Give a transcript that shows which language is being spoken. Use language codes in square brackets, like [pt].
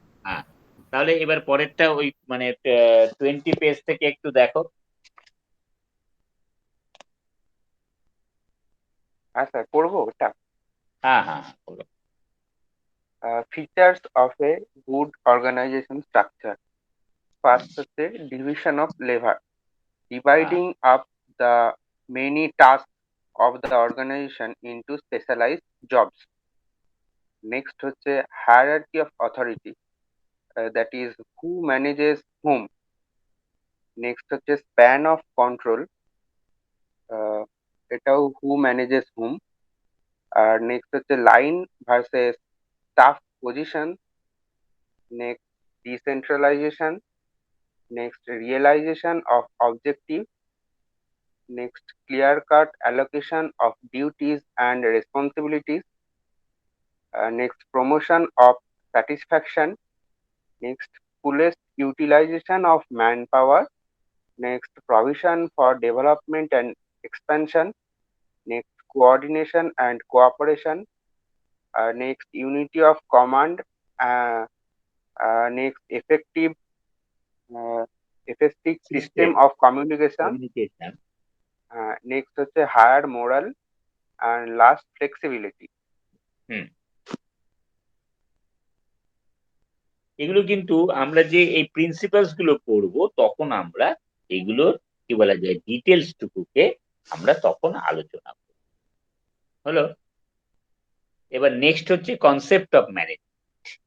[bn] হ্যাঁ, তাহলে এবার পরেরটা ওই মানে 20 পেজ থেকে একটু দেখো। হ্যাঁ স্যার পড়বো ওটা। হ্যাঁ হ্যাঁ হ্যাঁ, বলো। [en] Features of a good organisation structure. First [bn] হচ্ছে [en] division of labour, [bn] হ্যাঁ [en] dividing up the many tasks of the organization into specialized jobs. Next [bn] হচ্ছে [en] hierarchy of authority, that is who manages whom. Next [bn] হচ্ছে [en] span of control, [bn] এটাও [en] Who manages whom. [bn] আর [en] next [bn] হচ্ছে [en] Line versus staff position, next decentralisation, next realisation of objective, next clear cut allocation of duties and responsibilities, next promotion of satisfaction, next fullest utilization of manpower, next provision for development and expansion, next coordination and cooperation, next unity of command, uh, next uh, effective system of communication, communication. next [bn] হচ্ছে [en] higher moral, and last flexibility. [bn] হুম, এগুলো কিন্তু আমরা যে এই principles গুলো পড়বো তখন আমরা এগুলোর কি বলা যায় ডিটেলস টুকুকে আমরা তখন আলোচনা করব। হলো? এবার নেক্সট হচ্ছে কনসেপ্ট অফ ম্যানেজমেন্ট।